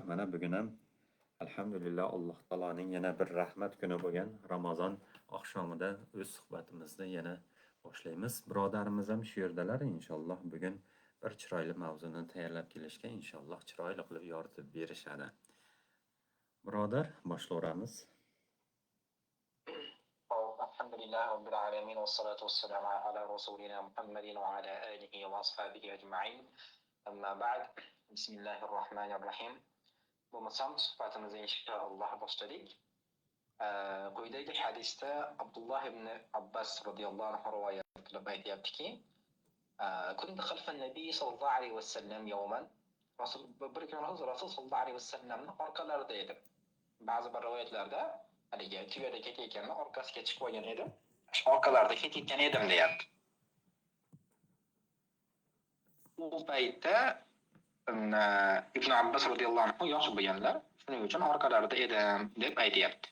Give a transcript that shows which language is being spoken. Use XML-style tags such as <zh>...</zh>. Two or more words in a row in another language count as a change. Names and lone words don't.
<uz>Mana bugun ham alhamdulillah Alloh taoloning yana bir rahmat kuni bo'lgan Ramazon oqshomida o'z suhbatimizni yana boshlaymiz. Birodarimiz ham shu yerdalar inshaalloh. Bugun bir chiroyli mavzuni tayyorlab kelishgan, inshaalloh chiroyli qilib yoritib berishadi. Birodar, boshlayveramiz.</uz> <ar>الحمد لله رب العالمين والصلاة والسلام على رسولنا محمد وعلى آله وأصحابه أجمعين أما بعد بسم الله الرحمن الرحيم</ar> <uz>bo'lmasam suhbatimizni inshaalloh boshladik. Quyidagi hadisda Abdullah ibn Abbas</uz> <ar>رضي الله عنه</ar> <uz>rivoyat qilib aytayaptiki,</uz> <ar>كنت خلف النبي صلى الله عليه وسلم يوما</ar> <uz>bir kun Rasul sallallohu alayhi vasallamning orqalarida edim. Ba'zi bir rivoyatlarda haligi tuyada ketayotganda orqasiga chiqib olgan edim. Shu orqalarida ketayotgan edim deyapti. U paytda Ibn Abbas</uz> <ar>رضي الله عنه</ar> <uz>yosh bo'lganlar, shuning uchun orqalarida edim deb aytayapti.</uz>